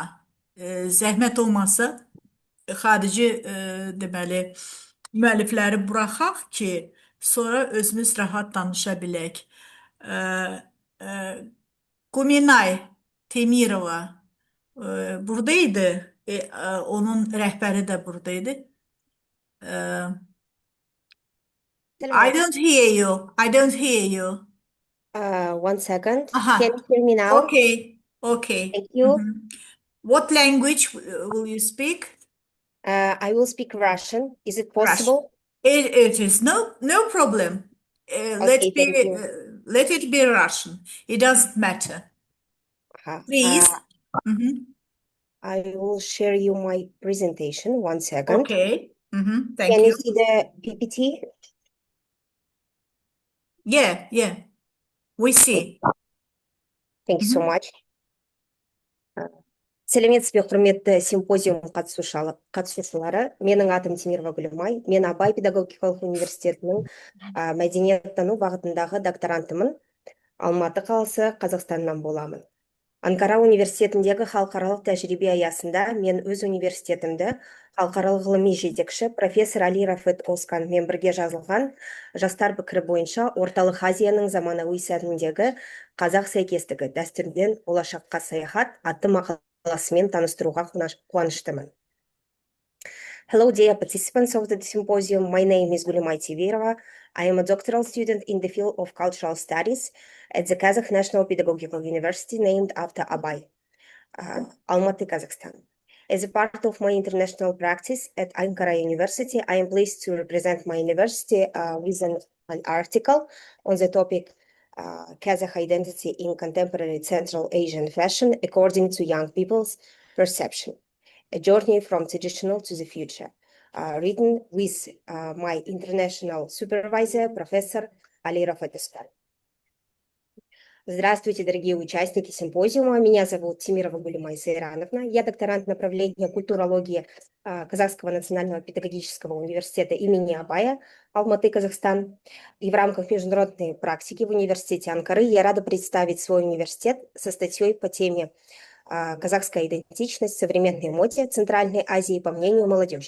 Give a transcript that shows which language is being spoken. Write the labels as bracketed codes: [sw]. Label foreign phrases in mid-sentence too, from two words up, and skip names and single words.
[az] Zəhmət olmasa xarici deməli müəllifləri buraxaq ki, sonra özümüz rahat danışa bilək. Guminay Temirova buradaydı. Onun rəhbəri də buradaydı. [en] I don't hear you. I don't hear you. One second. Aha. Can you hear me now? Okay. Okay. Thank you. What language will you speak? I will speak Russian. Is it possible? It is no problem. Let Okay, thank you. let it be Russian. It doesn't matter. Please. I will share you my presentation. One second. Okay. Thank Can you you. see the PPT? Yeah. We see. Thank you so much. [kk] Сәлеметсіз бе, құрметті симпозиум қатысушылары. Менің атым Темирова Гүлімай. Мен Абай педагогикалық университетінің мәдениеттану бағытындағы докторантымын. Алматы қаласы, Қазақстаннан боламын. Анкара университетіндегі халықаралық тәжірибе аясында мен өз университетімді халықаралық ғылыми жетекші профессор Али Рафет Осканмен бірге жазылған жастар пікірі бойынша Орталық Азияның заманауи сәніндегі қазақ сәйкестігі дәстүрден болашаққа саяхат атты мақаласымен таныстыруға қуаныштымын. [en] Hello, dear participants of the symposium. My name is Gulimay Temirova. I am a doctoral student in the field of cultural studies at the Kazakh National Pedagogical University named after Abay, Almaty, Kazakhstan. As a part of my international practice at Ankara University, I am pleased to represent my university with an article on the topic Kazakh identity in contemporary Central Asian fashion according to young people's perception. A journey from traditional to the future, written with my international supervisor, [ru] профессор Али Рафет Оскан. Здравствуйте, дорогие участники симпозиума. Меня зовут Темирова Гулимай Сайрановна. Я докторант направления культурологии Казахского национального педагогического университета имени Абая, Алматы, Казахстан. И в рамках международной практики в университете Анкары я рада представить свой университет со статьей по теме «Казахская идентичность в современной моде Центральной Азии по мнению молодежи.